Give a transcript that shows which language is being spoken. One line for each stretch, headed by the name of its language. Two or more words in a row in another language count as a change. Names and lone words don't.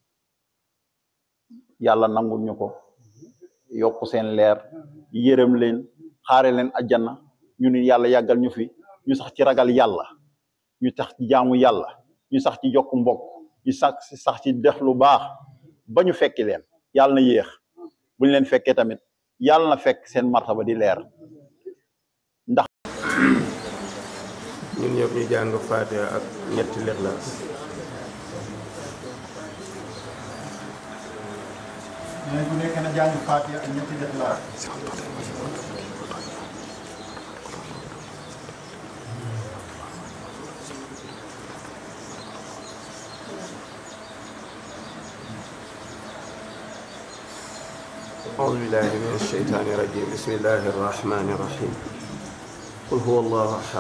Wolof: yàlla nangul ñu ko yokku seen leer yërëm leen xaare leen ajjana ñu ni yàlla yàggal ñu fi ñu sax ci ragal yàlla ñu sax ci jaamu yàlla ñu sax ci jokk mbokk ñu sax ci def lu baax ba ñu fekki leen yàlla na yéex bu ñu leen fekkee tamit yàlla na fekk seen martaba di leer ndax ñun ñëpp ñu jàng Fatiha ak ñetti Lixlaas. mais bu nekk na jàng Fatiha ak ñetti Lixlaas.
Arabic: أعوذ بالله من الشيطان الرجيم بسم الله الرحمن الرحيم قل هو الله أحد